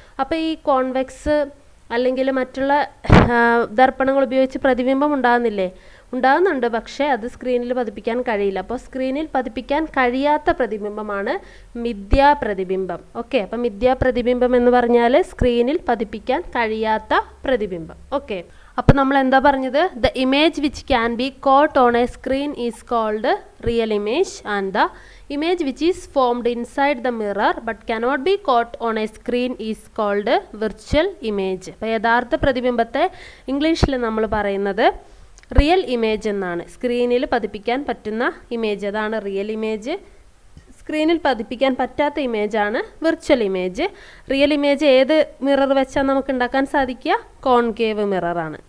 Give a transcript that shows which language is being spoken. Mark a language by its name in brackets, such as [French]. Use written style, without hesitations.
[Malayalam] അപ്പോൾ ഈ കോൺവെക്സ് അല്ലെങ്കിൽ മറ്റുള്ള ദർപ്പണങ്ങൾ ഉപയോഗിച്ച് പ്രതിബിംബം ഉണ്ടാകുന്നില്ലേ? ഉണ്ടാകുന്നുണ്ട്, പക്ഷേ അത് സ്ക്രീനിൽ പതിപ്പിക്കാൻ കഴിയില്ല. അപ്പോൾ സ്ക്രീനിൽ പതിപ്പിക്കാൻ കഴിയാത്ത പ്രതിബിംബമാണ് മിഥ്യാപ്രതിബിംബം. ഓക്കെ, അപ്പം മിഥ്യാപ്രതിബിംബം എന്ന് പറഞ്ഞാൽ സ്ക്രീനിൽ പതിപ്പിക്കാൻ കഴിയാത്ത പ്രതിബിംബം. ഓക്കെ, അപ്പോൾ നമ്മൾ എന്താ പറഞ്ഞത്? [English] The image which can be caught on a screen is called real image and the image which is formed inside the mirror but cannot be caught on a screen is called virtual image. [Malayalam] അപ്പോൾ യഥാർത്ഥ പ്രതിബിംബത്തെ ഇംഗ്ലീഷിൽ നമ്മൾ പറയുന്നത് real image എന്നാണ്. സ്ക്രീനിൽ പതിപ്പിക്കാൻ പറ്റുന്ന image, അതാണ് real image. സ്ക്രീനിൽ പതിപ്പിക്കാൻ പറ്റാത്ത ഇമേജാണ് വിർച്വൽ ഇമേജ്. റിയൽ ഇമേജ് ഏത് മിറർ വെച്ചാൽ നമുക്ക് ഉണ്ടാക്കാൻ സാധിക്കുക? കോൺകേവ് മിററാണ്.